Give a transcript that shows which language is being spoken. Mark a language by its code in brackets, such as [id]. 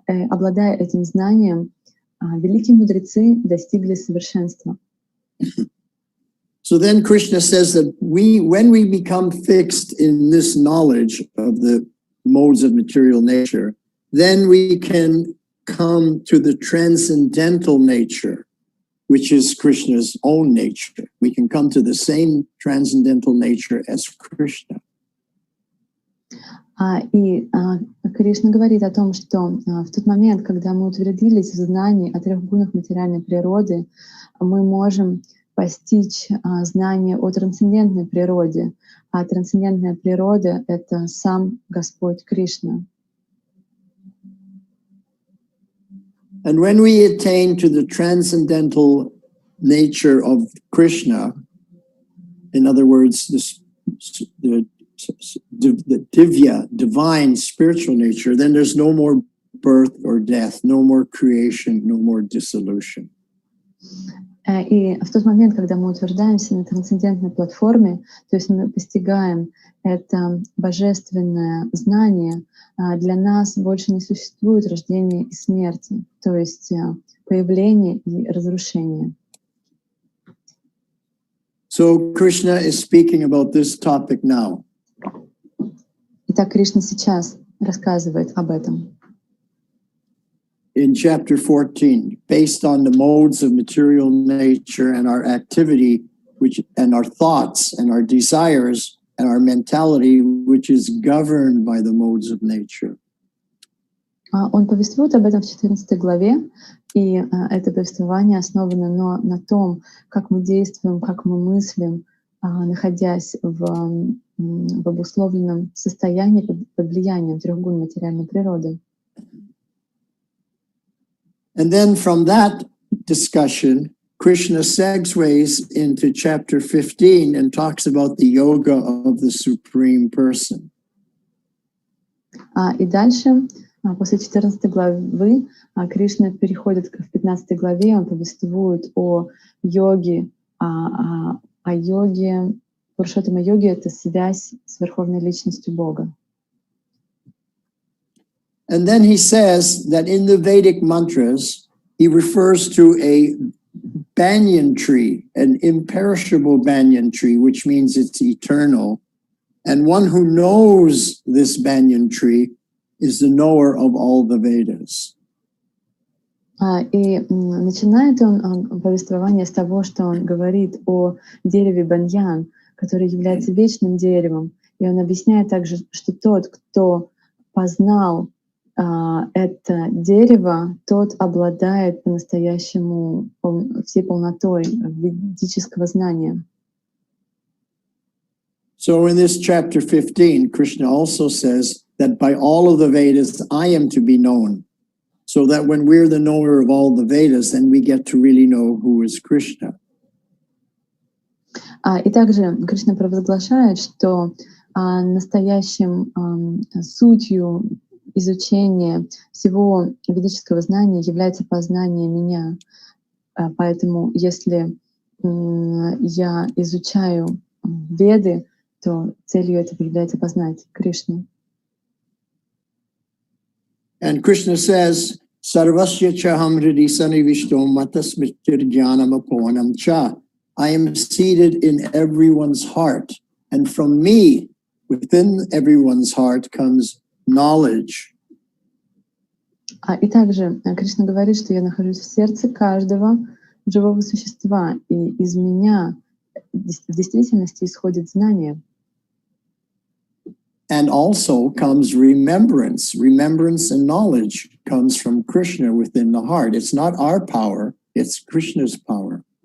[ru] Обладая этим знанием, великие мудрецы достигли совершенства. [en] So then Krishna says that when we become fixed in this knowledge of the modes of material nature, then we can come to the transcendental nature, which is Krishna's own nature. We can come to the same transcendental nature as Krishna. [ru] И Кришна говорит о том, что в тот момент, когда мы утвердились в знании о трех гунах материальной природы, мы можем постичь знание о трансцендентной природе. А трансцендентная природа — это сам Господь Кришна. [en] And when we attain to the transcendental nature of Krishna, in other words, the the divya, divine, spiritual nature, then there's no more birth or death, no more creation, no more dissolution. [ru] И в тот момент, когда мы утверждаемся на трансцендентной платформе, то есть мы постигаем это божественное знание, для нас больше не существует рождения и смерти, то есть появление и разрушение. [en] So Krishna is speaking about this topic now. [ru] Итак, Кришна сейчас рассказывает об этом. [en] In chapter 14, based on the modes of material nature and our activity, and our thoughts and our desires and our mentality, which is governed by the modes of nature. [ru] Он повествует об этом в 14 главе, и это повествование основано на том, как мы действуем, как мы мыслим, находясь в обусловленном состоянии под влиянием трех гун материальной природы. [en] And then from that discussion, Krishna segues into chapter 15 and talks about the yoga of the Supreme Person. [ru] И дальше, после 14 главы, Кришна переходит в 15 главе, он повествует о йоге, о йоге, Пурушоттама-йоге — это связь с Верховной Личностью Бога. [en] And then he says that in the Vedic mantras, he refers to a banyan tree, an imperishable banyan tree, which means it's eternal. And one who knows this banyan tree is the knower of all the Vedas. [ru] И начинает он повествование с того, что он говорит о дереве баньян, который является вечным деревом. И он объясняет также, что тот, кто познал это дерево, тот обладает по-настоящему всей полнотой ведического знания. [en] So in this chapter 15, Krishna also says that by all of the Vedas, I am to be known. So that when we're the knower of all the Vedas, then we get to really know who is Krishna. [ru] И также Кришна провозглашает, что настоящим сутью изучения всего ведического знания является познание меня. Поэтому если я изучаю Веды, то целью этого является познать Кришну. [en] And Krishna says, [sa] Sarvasya chaham hridi sanivishtom matasmitir jnanam aponam cha. [en] I am seated in everyone's heart, and from me, within everyone's heart, comes knowledge. [ru] И также Кришна говорит, что я нахожусь в сердце каждого живого существа, и из меня в действительности исходит знание. [en] And also comes remembrance. Remembrance and knowledge comes from Krishna within the heart. It's not our power, it's Krishna's power.